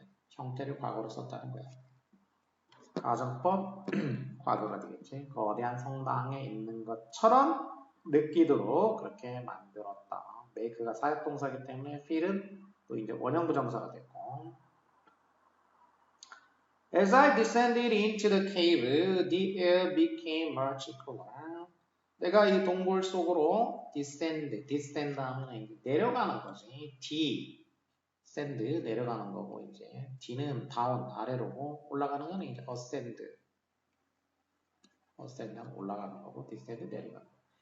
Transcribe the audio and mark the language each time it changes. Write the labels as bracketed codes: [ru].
[ko] 형태를 과거로 썼다는 거야. 가정법 과거가 되겠지. 거대한 성당에 있는 것처럼 느끼도록 그렇게 만들었다. make가 사역동사이기 때문에 feel은 또 이제 원형부정사가 됐고. [en] As I descended into the cave, the air became much cooler. [ko] 내가 이 동굴 속으로 descend 하면 내려가는 거지. descend 내려가는 거고 이제 d는 down 아래로고 올라가는 거는 이제 ascend 하면 올라가는 거고 descend 내려가는 거.